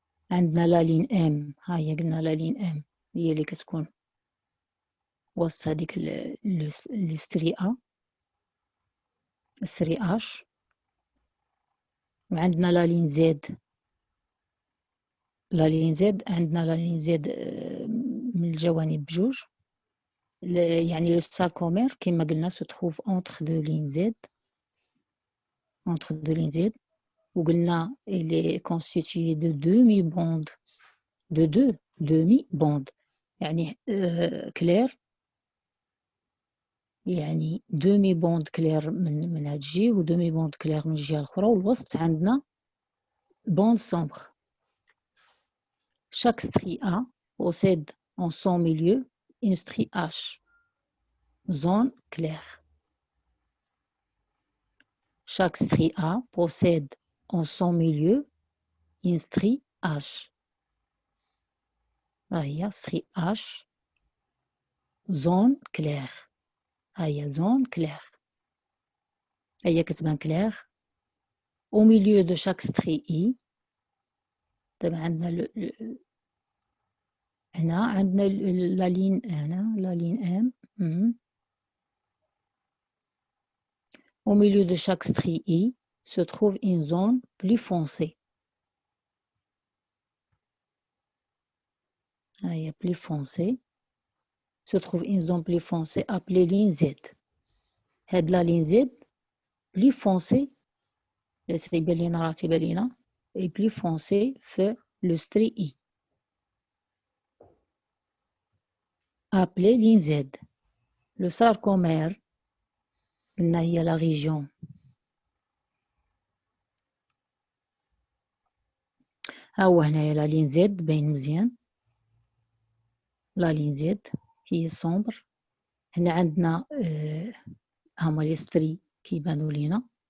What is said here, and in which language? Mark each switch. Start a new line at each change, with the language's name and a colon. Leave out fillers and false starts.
Arabic: عندنا لا لين M ها هي قلنا لا لين M هي اللي كتكون وسط هذيك لي ستري A ستري H. وعندنا لا لين Z. لا لين Z عندنا لا لين Z من الجوانب بجوج. يعني لو ساركومير كما قلنا
French: se trouve entre deux lignes Z. Entre deux lignes Z.
Arabic: وقلنا
French: il est constitué de demi-bandes. De deux demi-bandes.
Arabic: يعني كلير يعني
French: demi bande
Arabic: كلير من هاد الجهة و demi bande كلير من الجهة الأخرى. والوسط عندنا
French: bande sombre. Chaque strie A possède en son milieu une strie H. Zone claire. Chaque strie A possède en son milieu une strie H.
Arabic: هي
French: strie H. Zone claire.
Arabic: هي
French: zone claire.
Arabic: هي كتبان claire.
French: Au milieu de chaque strie I
Arabic: طبعا عندنا هنا عندنا لا لين هنا لا لين M.
French: Au milieu de chaque strie I se trouve une zone plus foncée.
Arabic: هي
French: plus foncée. Se trouve une zone plus foncée appelée ligne Z.
Arabic: هاد لا لين
French: Z plus foncée
Arabic: تيبان لينا راه تيبان لينا
French: et plus foncée في le strie I appelée ligne Z. Le sarcomère
Arabic: قلنا هي
French: la région
Arabic: ها هو هنايا لا لين Z باين مزيان. لا لين Z هي sombre. هنا عندنا هما لي ستري كيبانو لينا.